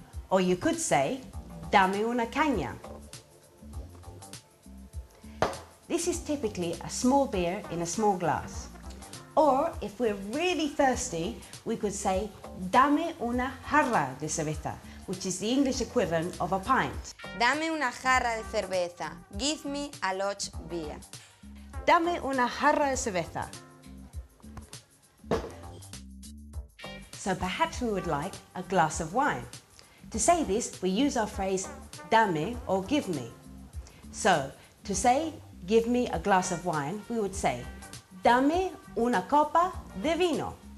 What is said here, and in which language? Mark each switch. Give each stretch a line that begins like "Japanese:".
English: Or you could say,
Spanish: dame una caña.
English: This is typically a small beer in a small glass. Or if we're really thirsty, we could say,
Spanish: dame una jarra de cerveza,
English: which is the English equivalent of a pint.
Spanish: Dame una jarra de cerveza.
English: Give me a large beer.
Spanish: Dame una jarra de cerveza.
English: So perhaps we would like a glass of wine. To say this, we use our phrase dame or give me. So to say give me a glass of wine, we would say
Spanish: dame una copa de vino.